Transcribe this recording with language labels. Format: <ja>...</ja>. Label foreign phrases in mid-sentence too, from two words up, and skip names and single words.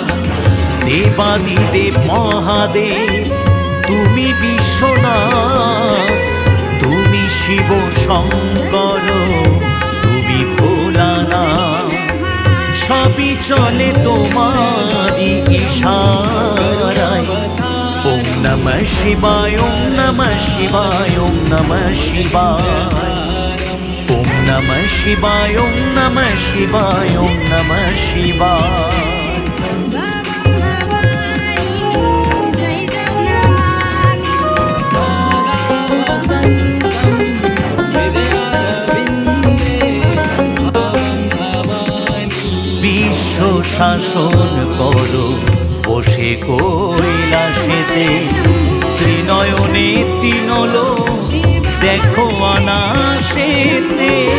<bn>দেবাদিদেব মহাদেব তুমি বিশ্বনাথ, তুমি শিব শঙ্কর, তুমি ভোলানাথ। সবই চলে তোমারি ইশারায়।</bn> <sa>ओम नमः शिवाय, ओम नमः शिवाय, ओम नमः शिवाय। ओम नमः शिवाय, ओम नमः शिवाय, ओम नमः शिवाय।</sa> <bn>বিশ্ব শাসন করো বসে কৈলাসেতে, ত্রিনয়নে তিনলোক দেখো অনাসেতে।</bn>